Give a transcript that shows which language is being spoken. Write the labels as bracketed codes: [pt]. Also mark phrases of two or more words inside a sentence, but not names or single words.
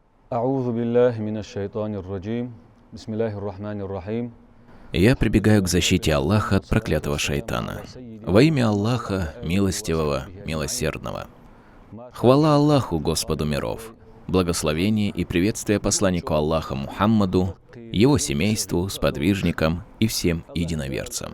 [ar] أعوذ بالله من الشيطان الرجيم بسم الله الرحمن الرحيم. [ru] Я прибегаю к защите Аллаха от проклятого шайтана. Во имя Аллаха, милостивого, милосердного. Хвала Аллаху, Господу миров. Благословение и приветствие посланнику Аллаха Мухаммаду, его семейству, сподвижникам и всем единоверцам.